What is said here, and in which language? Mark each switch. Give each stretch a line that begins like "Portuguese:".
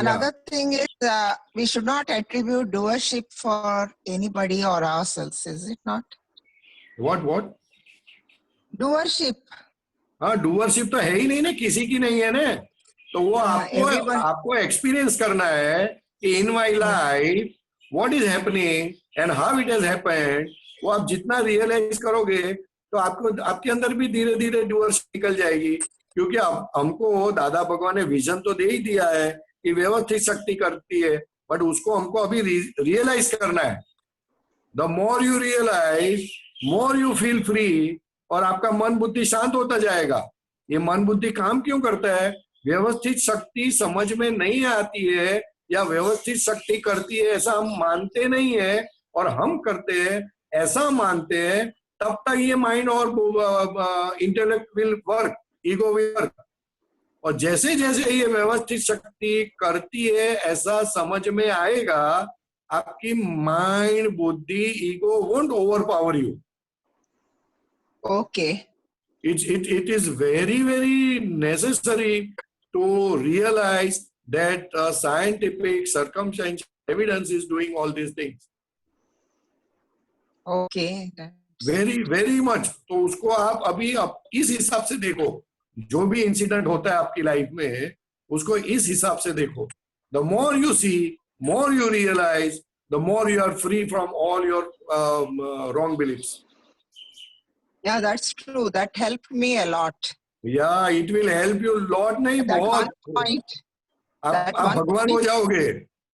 English: Another thing is we should not attribute doership for anybody or ourselves, is it not? What? Doership.
Hindi: हाँ, doership तो है ही नहीं ना, किसी की नहीं है ना। तो वो आपको एक्सपीरियंस करना है कि
English: In my life what is happening and how it has happened.
Hindi: वो आप जितना रियलाइज करोगे तो आपको, आपके अंदर भी धीरे धीरे डूअरशिप निकल जाएगी। क्योंकि हमको दादा भगवान ने विजन तो दे ही दिया है कि व्यवस्थित शक्ति करती है, बट उसको हमको अभी रियलाइज करना है।
English: the more you realise, more you feel free,
Hindi: और आपका मन बुद्धि शांत होता जाएगा। ये मन बुद्धि काम क्यों करता है? व्यवस्थित शक्ति समझ में नहीं आती है, या व्यवस्थित शक्ति करती है ऐसा हम मानते नहीं है, और हम करते हैं ऐसा मानते हैं, तब तक ये माइंड और
English: Intellect will work, ego will work.
Hindi: और जैसे जैसे ये व्यवस्थित शक्ति करती है ऐसा समझ में आएगा, आपकी माइंड, बुद्धि, ego
English: Won't overpower you. Okay. It is very necessary to realize that scientific circumstantial evidence is doing all these things. Okay. Very much.
Hindi: तो उसको आप अभी इस हिसाब से देखो, जो भी इंसिडेंट होता है आपकी लाइफ में उसको इस हिसाब से देखो।
English: The more you see, more you realize, the more you are free from all your wrong beliefs. Yeah, that's true. That helped me a lot. Yeah, it will help you a lot.
Hindi: नहीं,
English: That
Hindi: बहुत।
English: one point.
Hindi: आप भगवान हो जाओगे।